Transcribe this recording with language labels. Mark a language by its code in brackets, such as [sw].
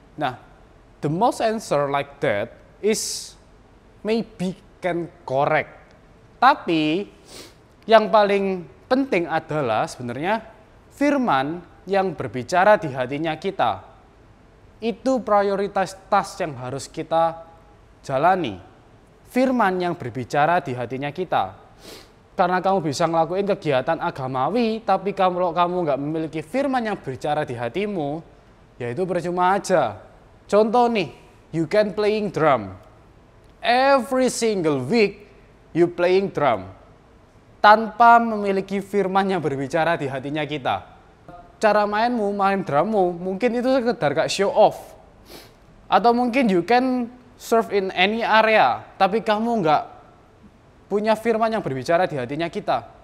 [en] Nah, the most answer like that is maybe can correct. [id] Tapi yang paling penting adalah sebenarnya firman yang berbicara di hatinya kita. Itu prioritas task yang harus kita jalani. Firman yang berbicara di hatinya kita. Karena kamu bisa ngelakuin kegiatan agamawi, tapi kalau kamu nggak memiliki firman yang berbicara di hatimu, ya itu percuma aja. Contoh nih, [en] you can playing drum. Every single week you playing drum. [id] Tanpa memiliki firman yang berbicara di hatinya kita. Cara main drummu, mungkin itu sekedar kayak show off. Atau mungkin [en] you can serve in any area, [id] tapi kamu nggak punya firman yang berbicara di hatinya kita.